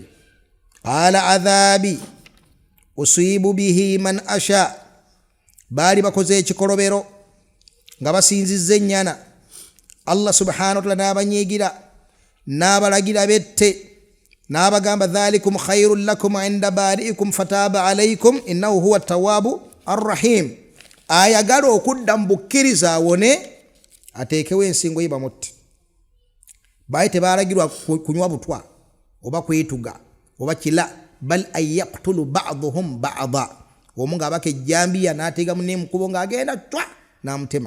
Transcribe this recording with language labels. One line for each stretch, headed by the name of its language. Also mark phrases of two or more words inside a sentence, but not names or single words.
Arabic: ألا عذابي أصيب به من أشاء,
Ganda: baali bakoze ekikolobero nga basinzizza ennyana. Allah
Arabic: سبحانه وتعالى
Ganda: n'abanyiigira n'abalagira bette, n'abagamba
Arabic: ذلكم خير لكم عند بارئكم فتاب عليكم إنه هو التواب الرحيم.
Ganda: Ayagala okudda mu bukkiriza awone ateekewo ensingo ye bamutte. Baali tebalagirwa kunywa butwa oba kwetuga oba kila,
Arabic: بل يقتل بعضهم بعضا.
Ganda: Omu ng'abaka ejjambiya n'ateega munne mukubo ng'agenda twa n'amutema.